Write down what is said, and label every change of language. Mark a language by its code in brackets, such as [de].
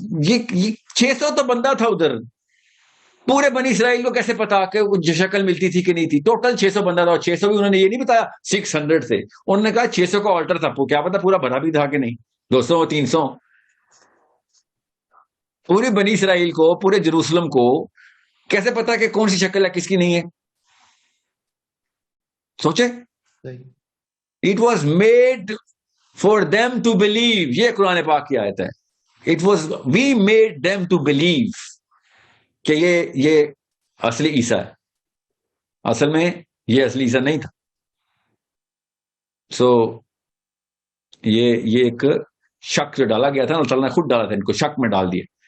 [ur] یہ 600 تو بندہ تھا ادھر، پورے بنی اسرائیل کو کیسے پتا کہ جو شکل ملتی تھی کہ نہیں تھی؟ ٹوٹل 600 بندہ تھا، اور 600 بھی انہوں نے یہ نہیں بتایا 600 سے. انہوں نے کہا 600 کا آلٹر تھا، کیا پتا پورا بھرا بھی تھا کہ نہیں، 200 300. پوری بنی اسرائیل کو، پورے جروسلم کو کیسے پتا کہ کون سی شکل ہے کس کی نہیں ہے؟ سوچے. [en] It was made for them to believe. [ur] یہ قرآن پاک کی آیت ہے. [en] We made them to believe [ur] کہ یہ اصلی عیسیٰ ہے. اصل میں یہ اصلی عیسیٰ نہیں تھا. سو یہ ایک شک جو ڈالا گیا تھا، اللہ تعالیٰ نے خود ڈالا تھا، ان کو شک میں ڈال دیا.